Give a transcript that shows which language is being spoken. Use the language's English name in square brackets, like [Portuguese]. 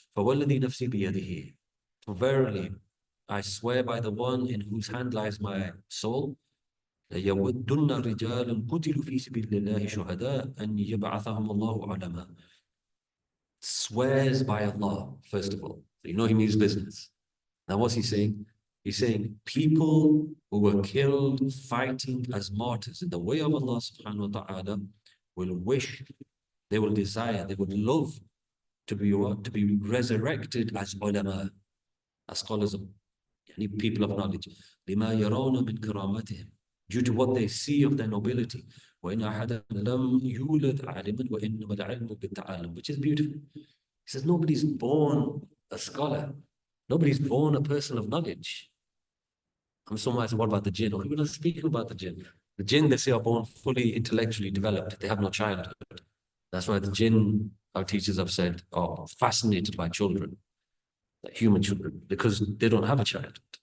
[Arabic] فَوَالَّذِي نَفْسِي بِيَدِهِ, [English] for verily, I swear by the one in whose hand lies my soul, [Arabic] لَيَوَدُّنَّ رِجَالٌ قُتِلُوا فِي سَبِيلِ اللَّهِ شُهَدَاءَ أَنْ يَبْعَثَهُمُ اللَّهُ عَلَمًا. [English] Swears by Allah, first of all. So you know he means business. Now what's he saying? He's saying people who were killed fighting as martyrs in the way of Allah subhanahu wa ta'ala will wish, they will desire, they would love to be resurrected as ulama, as scholars of people of knowledge. [Arabic] لِمَا يَرَوْنَ مِنْ كَرَامَتِهِمْ, [English] due to what they see of their nobility. [Arabic] وَإِنْ أَحَدًا لَمْ يُولَدْ عَالِمًا وَإِنَّمَا الْعِلْمُ بِالتَّعَلُّمِ, [English] which is beautiful. He says nobody's born a scholar, nobody's born a person of knowledge. I'm so much, what about the jinn? We're not speaking about the jinn. The jinn, they say, are born fully intellectually developed. They have no childhood. That's why the jinn, our teachers have said, are fascinated by children, like human children, because they don't have a childhood.